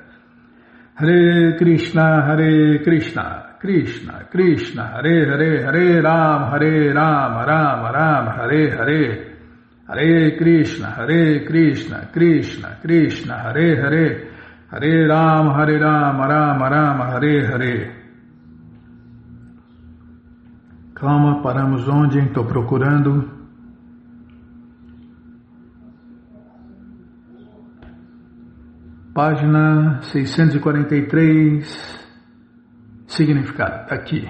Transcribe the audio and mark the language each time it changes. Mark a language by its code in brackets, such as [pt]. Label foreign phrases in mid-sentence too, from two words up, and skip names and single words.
[sa] हरे कृष्ण कृष्ण कृष्ण हरे हरे हरे राम राम राम हरे हरे. हरे कृष्ण कृष्ण कृष्ण हरे हरे हरे राम राम राम हरे हरे. [pt] Calma, paramos onde? Estou procurando. Página 643, significado, está aqui.